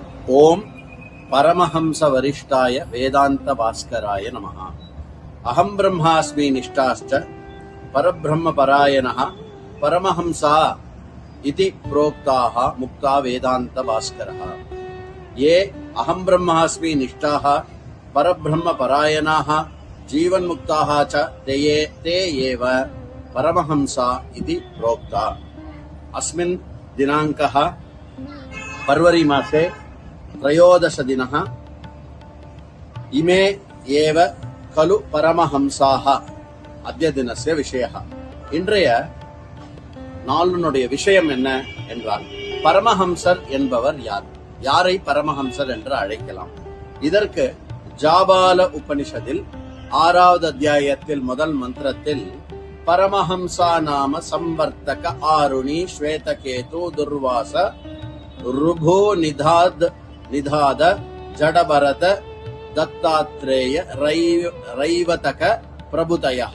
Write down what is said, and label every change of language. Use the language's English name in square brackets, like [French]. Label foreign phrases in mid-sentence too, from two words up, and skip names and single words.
[Sanskrit] ॐ परमहंस वरिष्ठाय वेदान्त भास्कराय नमः. अहं ब्रह्मास्मि निष्ठाश्च परब्रह्म परायणः परमहंसा इति प्रोक्ताः मुक्ता वेदान्त भास्करः. ये अहं ब्रह्मास्मि निष्ठाः परब्रह्म परायणाः जीवन्मुक्ताः च ते एव परमहंसा इति प्रोक्ता. अस्मिन् दिनाङ्कः फरवरी मासे 13 दिनः. इमे एव खलु परमहंसाः अद्य दिनस्य विषयः. [Tamil] இன்றைய நாளுடைய விஷயம் என்ன என்றால், பரமஹம்சர் என்பவர் யார், யாரை பரமஹம்சர் என்று அழைக்கலாம்? இதற்கு ஜாபால உபனிஷத்தில் 6வது அத்தியாயத்தில் முதல் மந்திரத்தில் [Sanskrit] परमहंसा नाम संवर्तक आरुणि श्वेतकेतु दुर्वास ऋभु निदाघ जडभरत दत्तात्रेय रैवतक प्रभृतयः.